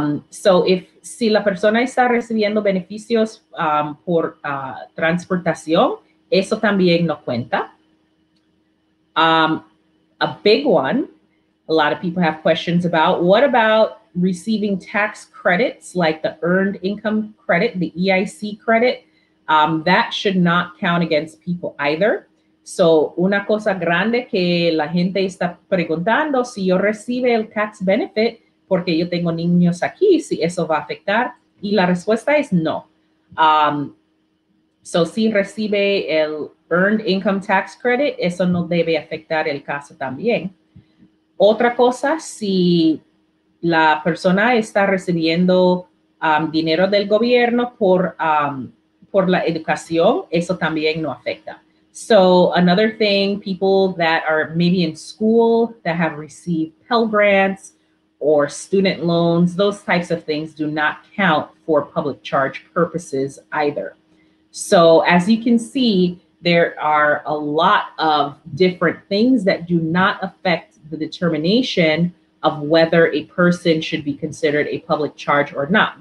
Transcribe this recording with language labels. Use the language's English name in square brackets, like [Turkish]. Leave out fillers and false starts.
[Spanish] So si la persona está recibiendo beneficios por transportación, eso también no cuenta. [English] A big one, a lot of people have questions about, what about receiving tax credits like the Earned Income Credit, the EIC credit? That should not count against people either. [Spanish] So, una cosa grande que la gente está preguntando, si yo recibe el tax benefit porque yo tengo niños aquí, si eso va a afectar. Y la respuesta es no. So, si recibe el Earned Income Tax Credit, eso no debe afectar el caso también. Otra cosa, si la persona está recibiendo dinero del gobierno por la educación, eso también no afecta. [English] So another thing, people that are maybe in school that have received Pell Grants or student loans, those types of things do not count for public charge purposes either. So as you can see, there are a lot of different things that do not affect the determination of whether a person should be considered a public charge or not.